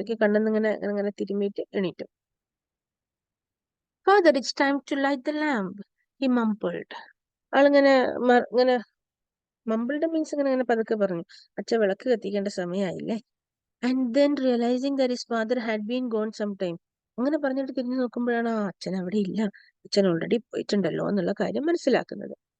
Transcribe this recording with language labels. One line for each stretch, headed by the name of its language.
Malayalam: ഒക്കെ കണ്ണെന്നിങ്ങനെ അങ്ങനെ തിരുമ്മിയിട്ട് എണീറ്റു.
English: Father, it's time to light the lamp, he mumbled.
Malayalam: ആളിങ്ങനെ ഇങ്ങനെ മമ്പിൾഡ് മീൻസ് ഇങ്ങനെ പതുക്കെ പറഞ്ഞു, അച്ഛ വിളക്ക് കത്തിക്കേണ്ട സമയമായില്ലേ.
English: And then realising that his father had been gone some time.
Malayalam: അങ്ങനെ പറഞ്ഞിട്ട് തിരിഞ്ഞു നോക്കുമ്പോഴാണ് ആ അച്ഛൻ അവിടെ ഇല്ല, അച്ഛൻ ഓൾറെഡി പോയിട്ടുണ്ടല്ലോ എന്നുള്ള കാര്യം മനസ്സിലാക്കുന്നത്.